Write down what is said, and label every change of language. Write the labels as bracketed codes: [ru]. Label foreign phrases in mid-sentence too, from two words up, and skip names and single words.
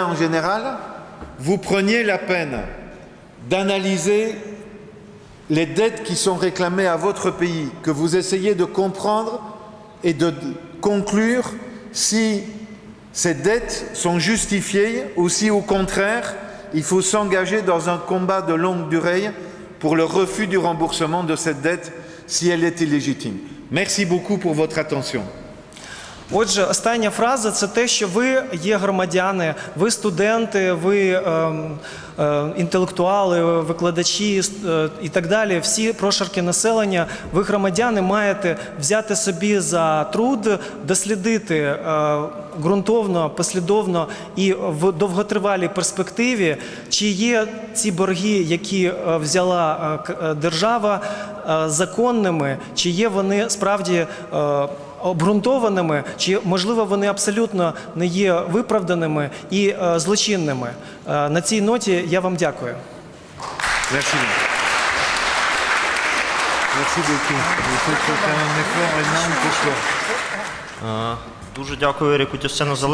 [fr] en général, vous preniez la peine d'analyser les dettes qui sont réclamées à votre pays, que vous essayez de comprendre et de conclure si ces dettes sont justifiées ou si, au contraire, il faut s'engager dans un combat de longue durée pour le refus du remboursement de cette dette si elle est illégitime. Merci beaucoup pour votre attention. [uk] Отже, остання фраза – це те, що ви є громадяни, ви студенти, ви інтелектуали, викладачі і так далі, всі прошарки населення, ви громадяни маєте взяти собі за труд, дослідити ґрунтовно, послідовно і в довготривалій перспективі, чи є ці борги, які взяла держава, законними, чи є вони справді обґрунтованими, чи, можливо, вони абсолютно не є виправданими і злочинними. На цій ноті я вам дякую. [fr] Merci. Merci beaucoup. Vous faites un effort énorme pour soi. [uk] Дуже дякую Еріку Тюссену за